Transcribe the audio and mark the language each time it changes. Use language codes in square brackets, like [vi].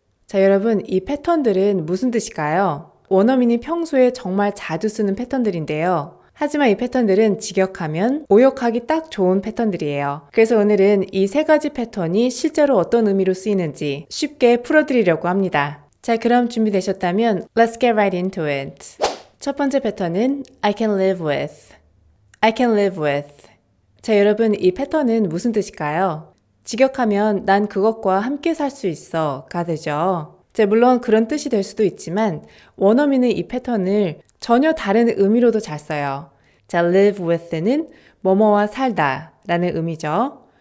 [ko] 자, 여러분, 이 패턴들은 무슨 뜻일까요? 원어민이 평소에 정말 자주 쓰는 패턴들인데요. 하지만 이 패턴들은 직역하면 오역하기 딱 좋은 패턴들이에요. 그래서 오늘은 이 세 가지 패턴이 실제로 어떤 의미로 쓰이는지 쉽게 풀어드리려고 합니다. 자, 그럼 준비되셨다면 [en] Let's get right into it. [ko] 첫 번째 패턴은 [en] I can live with. I can live with. [ko] 자, 여러분, 이 패턴은 무슨 뜻일까요? 직역하면 난 그것과 함께 살 수 있어 가 되죠. 자, 물론 그런 뜻이 될 수도 있지만 원어민은 이 패턴을 전혀 다른 의미로도 잘 써요. 자, live with는 뭐뭐와 살다 라는 의미죠.